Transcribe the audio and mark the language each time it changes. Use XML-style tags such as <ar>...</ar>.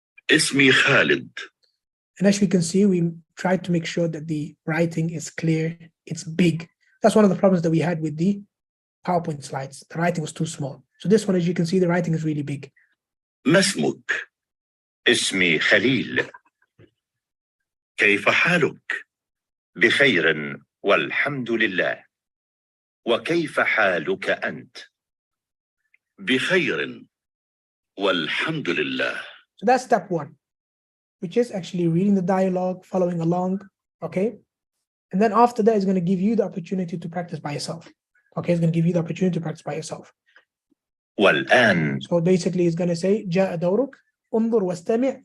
<ar>اسمي خالد.</ar> <en>And as you can see, we tried to make sure that the writing is clear, it's big. That's one of the problems that we had with the PowerPoint slides. The writing was too small. So this one, as you can see, the writing is really big.</en> <ar>ما اسمك؟ اسمي خليل. كيف حالك؟ بخير والحمد لله. وكيف حالك أنت؟ بخير والحمد لله.</ar> <en>So that's step one, which is actually reading the dialogue, following along, okay? And then after that, it's going to give you the opportunity to practice by yourself. Okay, it's going to give you the opportunity to practice by yourself.</en> <ar>والآن.</ar> <en>So basically, it's going to say,</en> <ar>جاء دورك, انظر واستمع.</ar>